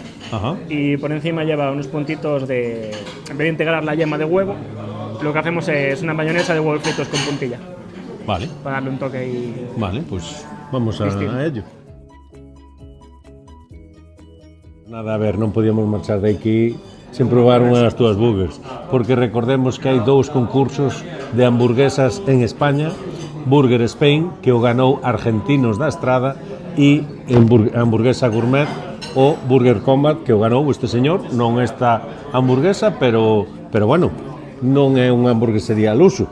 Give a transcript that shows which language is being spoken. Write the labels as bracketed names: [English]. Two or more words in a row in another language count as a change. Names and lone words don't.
[Spanish] Ajá. Y por encima lleva unos puntitos de... En vez de integrar la yema de huevo, lo que hacemos es una mayonesa de huevos fritos con puntilla, Vale, para darle un toque y... vale, pues vamos a ello. Nada, [Galician] a ver, non podíamos marchar de aquí sen probar unha das túas burgers, porque recordemos que hai 2 concursos de hamburguesas en España, Burger Spain, que o ganou Argentinos da Estrada, e hamburguesa gourmet, o Burger Combat, que o ganou este señor, non esta hamburguesa, pero bueno, non é unha hamburguesería [Spanish] al uso.